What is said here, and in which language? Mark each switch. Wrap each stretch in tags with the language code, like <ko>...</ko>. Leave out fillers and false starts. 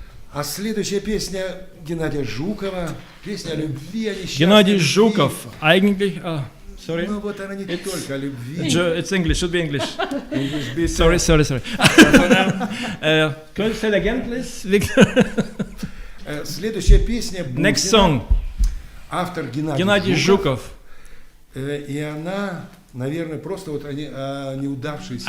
<ru>А следующая песня Геннадия Жукова, песня о любви, о несчастной Геннадий любви.</ru> <de>Жуков, eigentlich,</de> <en>sorry.</en> <ru>Ну вот она не только о любви.</ru> <en>It's English, should be English. English</en> <de>bitte.</de> <en>Sorry. Can you say it again, please, Victor?</en> <ru>Следующая песня</ru> <en>Next song,</en> <ru>автор Геннадий Жуков. И она, наверное, просто вот о неудавшейся</ru>